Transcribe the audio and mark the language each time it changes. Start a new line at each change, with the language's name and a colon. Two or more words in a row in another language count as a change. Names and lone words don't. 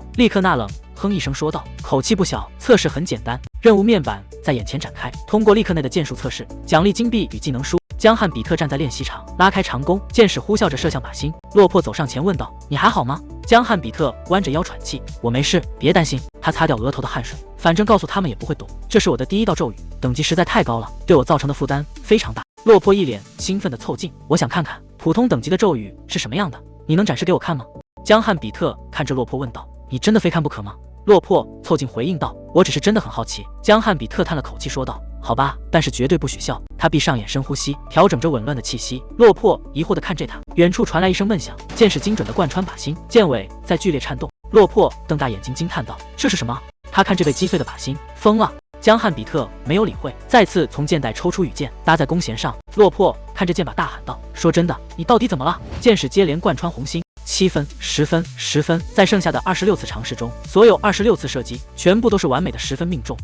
Chinese: 利克娜冷哼一聲說道，口氣不小：“測試很簡單，任務面板在眼前展開，通過利克內的劍術測試，獎勵金幣與技能書。” 江漢比特站在練習場，拉開長弓，箭矢呼嘯着射向靶心。落魄走上前問道：“你還好嗎？”江漢比特彎着腰喘氣：“我沒事，別擔心。” 他擦掉額頭的汗水，反正告訴他們也不會懂。這是我的第一道咒語，等級實在太高了，對我造成的負擔非常大。落魄一臉興奮地湊近：“我想看看普通等級的咒語是什麼樣的，你能展示給我看嗎？” 江漢比特看着落魄問道：“你真的非看不可嗎？” 落魄湊近回應道：“我只是真的很好奇。”江漢比特嘆了口氣說道：“好吧，但是絕對不許笑。” 他閉上眼深呼吸，調整着紊亂的氣息。落魄疑惑地看着他，遠處傳來一聲悶響，箭矢精準地貫穿靶心，箭尾在劇烈顫動。落魄瞪大眼睛驚嘆道：“ 這是什麼？” 他看着被擊碎的靶心，瘋了。江漢比特沒有理會，再次從箭袋抽出羽箭，搭在弓弦上。落魄看着箭靶大喊道：“说真的，你到底怎麼了？” 箭矢接連貫穿紅心。7分、10分、10分，在剩下的26次嘗試中，所有26次射擊全部都是完美的10分命中。